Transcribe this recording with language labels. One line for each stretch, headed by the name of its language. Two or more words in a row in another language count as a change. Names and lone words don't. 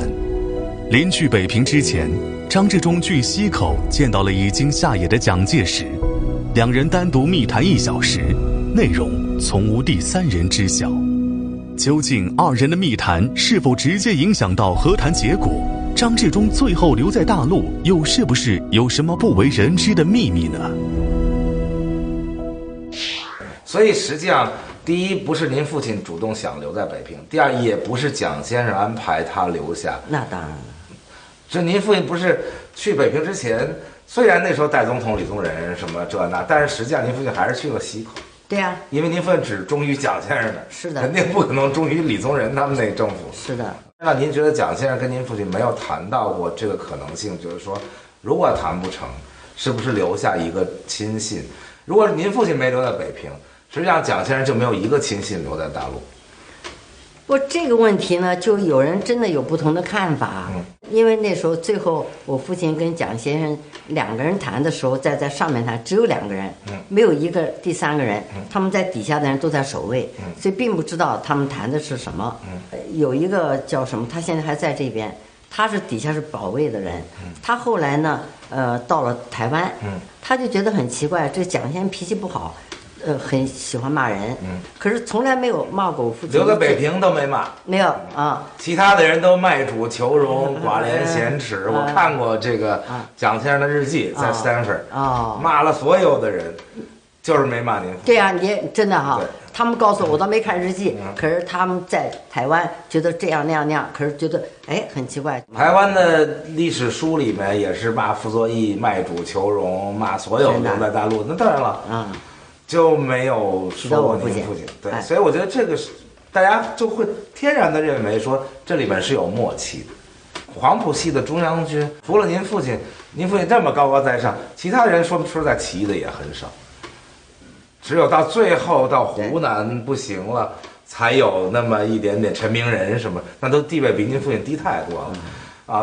Chinese: 臨去北平之前，張治中據溪口見到了已經下野的蔣介石，兩人單獨密談1小時，內容從無第三人知曉。究竟二人的密談是否直接影響到和談結果？張治中最後留在大陸，又是不是有什麼不為人知的秘密呢？所以實際上，第一不是您父親主動想留在北平，第二也不是蔣先生安排他留下。那當然了，这您父親不是去北平之前，雖然那時候代總統李宗仁什麼這那，但是實際上您父親還是去了溪口。對呀，因為您父親只忠於蔣先生的，是的，肯定不可能忠於李宗仁他們那個政府。是的。那您覺得蔣先生跟您父親沒有談到過這個可能性，就是說，如果談不成，是不是留下一個親信？如果您父親沒留在北平，實際上蔣先生就沒有一個親信留在大陸。不，這個問題呢，就有人真的有不同的看法。因為那時候最後我父親跟蔣先生兩個人談的時候，在上面談，只有2個人，沒有一個第3個人，他們在底下的人都在守衛，所以並不知道他們談的是什麼。有一個叫什麼，他現在還在這邊，他是底下是保衛的人，他後來呢，到了台灣，他就覺得很奇怪，這蔣先生脾氣不好。很喜歡罵人，可是從來沒有罵過我父親。留在北平都沒罵，沒有啊。其他的人都賣主求榮、寡廉鮮恥。我看過這個蔣先生的日記，在 Stanford，罵了所有的人，就是沒罵您。對啊，你真的哈。他們告訴我，我倒沒看日記，可是他們在台灣覺得這樣那樣那樣，可是覺得很奇怪。台灣的歷史書裡面也是罵傅作義、賣主求榮，罵所有留在大陸。那當然了，就沒有說過您父親，對，所以我覺得這個是大家就會天然的認為說這裡面是有默契的。黃埔系的中央軍，除了您父親這麼高高在上，其他人說實在起義的也很少，只有到最後到湖南不行了，才有那麼一點點陳明仁什麼，那都地位比您父親低太多了。